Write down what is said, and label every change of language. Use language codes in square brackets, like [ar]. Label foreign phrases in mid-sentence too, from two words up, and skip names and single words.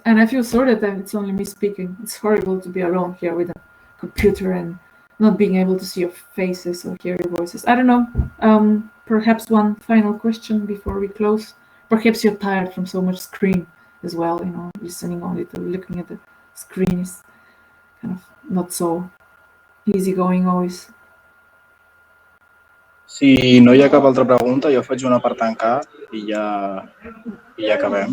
[en] And I feel sorry that it's only me speaking. It's horrible to be alone here with a computer and not being able to see your faces or hear your voices. I don't know. Perhaps one final question before we close. Perhaps you're tired from so much screen. as well. Listening only to looking at the screen is kind of not so easy going always. [ca] Si no hi ha cap altra pregunta, jo faig una per tancar i ja acabem.